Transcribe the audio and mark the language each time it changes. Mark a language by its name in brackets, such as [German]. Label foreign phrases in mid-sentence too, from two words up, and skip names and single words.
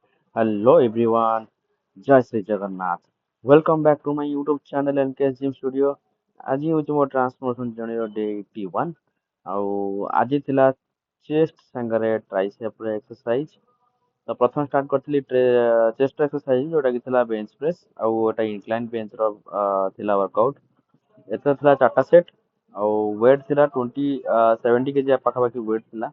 [English] Hello everyone, Jai Sri Jagannath. Welcome back to my YouTube channel NK Gym Studio. [Odia] ଆଜି ହେଉଛି ମୋ [English] transformation journey's [Odia] ଡେ 81 ଆଉ ଆଜି ଥିଲା ଚେଷ୍ଟ ସାଙ୍ଗରେ [English] triceps exercise. [Odia] ତ ପ୍ରଥମେ ଷ୍ଟାର୍ଟ କରିଥିଲି [English] chest exercise [Odia] ଯୋଉଟାକି ଥିଲା [English] bench press [Odia] ଆଉ ଏଟା [English] incline bench's [Odia] ଥିଲା ୱାର୍କଆଉଟ୍। ଏଥିରେ ଥିଲା 4ଟା ସେଟ୍ ଆଉ ୱେଟ୍ ଥିଲା 70 କେଜି ପାଖାପାଖି ୱେଟ୍ ଥିଲା।